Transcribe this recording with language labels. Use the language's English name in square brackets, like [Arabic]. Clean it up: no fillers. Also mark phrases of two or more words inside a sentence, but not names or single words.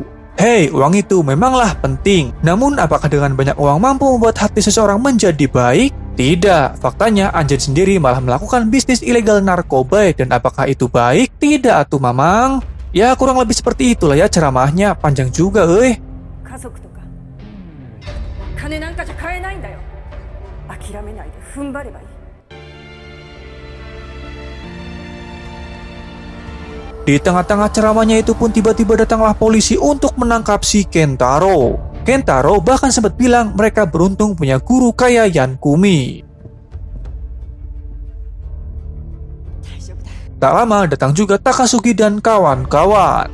[Indonesian] Hei, uang itu memanglah penting. Namun, apakah dengan banyak uang mampu membuat hati seseorang menjadi baik? Tidak, faktanya Anjin sendiri malah melakukan bisnis ilegal narkoba, dan apakah itu baik? Tidak [Sundanese] atuh mamang. [Indonesian] Ya, kurang lebih seperti itulah ya ceramahnya, panjang juga euy. [Japanese] 家族とか金なんかじゃ買えないんだよ。諦めないで踏ん張ればいい。 [Indonesian] Di tengah-tengah ceramahnya itu pun tiba-tiba datanglah polisi untuk menangkap si Kentaro. Kentaro bahkan sempat bilang mereka beruntung punya guru kayak Yankumi. Tak lama datang juga Takasugi dan kawan-kawan.